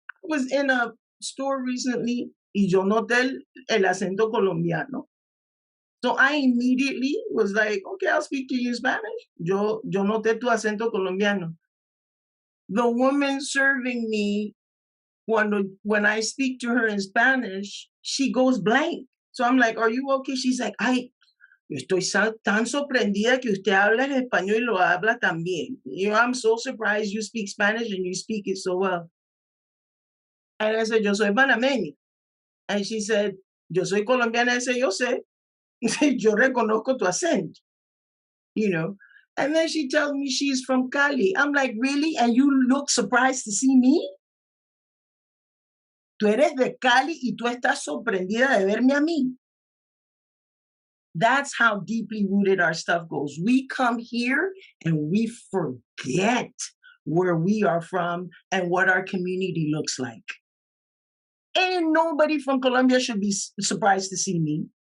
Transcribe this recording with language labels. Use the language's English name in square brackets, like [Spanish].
[English] I was in a store recently [Spanish] y yo noté el acento colombiano. [English] So I immediately was like, okay, I'll speak to you in Spanish. [Spanish] Yo noté tu acento colombiano. [English] The woman serving me, when I speak to her in Spanish, she goes blank. So I'm like, are you okay? She's like, [Spanish] ay, estoy tan sorprendida que usted habla el español y lo habla también. [English] I'm so surprised you speak Spanish and you speak it so well. And I said, [Spanish] yo soy panameña. [English] And she said, [Spanish] yo soy colombiana. [English] I said, [Spanish] yo sé. Yo reconozco tu acento. [English] And then she tells me she's from Cali. I'm like, really? And you look surprised to see me? [Spanish] Tú eres de Cali y tú estás sorprendida de verme a mí. [English] That's how deeply rooted our stuff goes. We come here and we forget where we are from and what our community looks like. And nobody from Colombia should be surprised to see me.